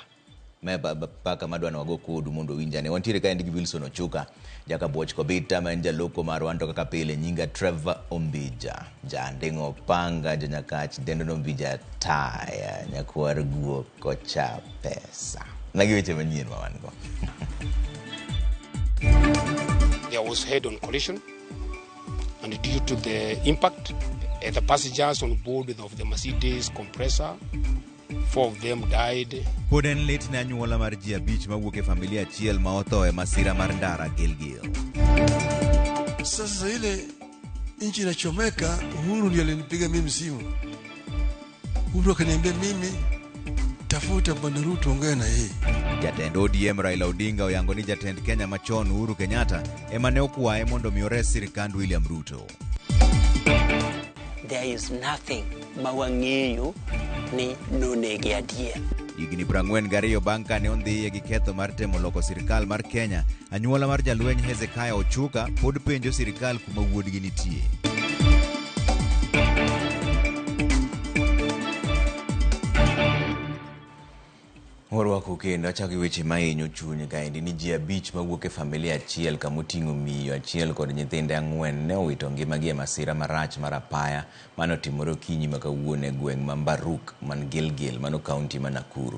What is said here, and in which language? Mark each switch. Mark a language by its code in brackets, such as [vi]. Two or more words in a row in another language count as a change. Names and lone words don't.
[luo] Paka madwana wago kodu mondo winjane. Wantiere ka endigi Wilson Ochuka, jaka Boch Kobita ma en jaloko marwa anto kaka pile nyinga Trevor Ombija, Jandeng'o Panga, Janyakach Dendon Ombija Taya, Nyakwar Guo Kocha Pesa. Nagi weche manyien mawango. [en] There was head-on collision, and due to the impact, the passengers on board of the Mercedes compressor, 4 of them died. [luo] Poden lit na nyuola mar ji abich mawuok e familia achiel ma otho e masira mar ndara Gilgil. [sw] Sasa ile nchi inachomeka, Uhuru ndiye alinipiga mimi simu. Uhuru akaniambia mimi tafuta Bwana Ruto ongea na yeye. [luo] Jatend ODM Raila Odinga oyango ni jatend Kenya machon Uhuru Kenyatta ema ne okwaye mondo miores sirikand William Ruto. [en] There is nothing [luo] mawang'eyo ni nonegi adier. Higni 42 bang' kane ondhiye gi ketho mar temo loko sirikal mar Kenya, anyuola mar jalweny Hezekiah Ochuka pod penjo sirikal kuma wuodgi nitie. Orwako kendo achako weche mahinyo chuny kaendi ni ji abich mawuok e familia achiel kamoting'o miyo achiel kod nyithinde 4 ne owito ngimagi e masira marach mar apaya manotimore okinyi ma kawuono e gweng' ma Mbaruk man Gilgil mano kaunti ma Nakuru.